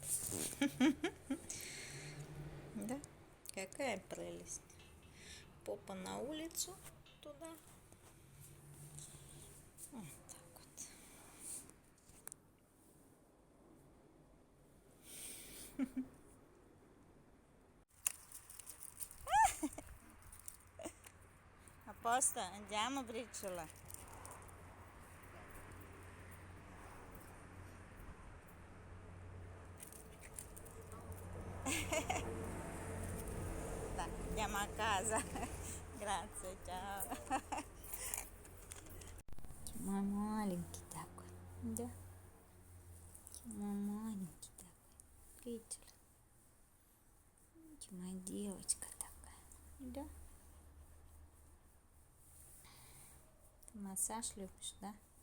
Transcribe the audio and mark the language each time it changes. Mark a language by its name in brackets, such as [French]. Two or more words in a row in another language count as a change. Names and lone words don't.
[Russian] Да? Какая прелесть. Попа на улицу туда. Вот так вот. [Italian] Apposta, andiamo Briciola. Dai, andiamo a casa. Grazie, ciao. [Russian] Мой маленький такой, да? Мой маленький такой. Видели? Моя девочка такая, да? Ты массаж любишь, да?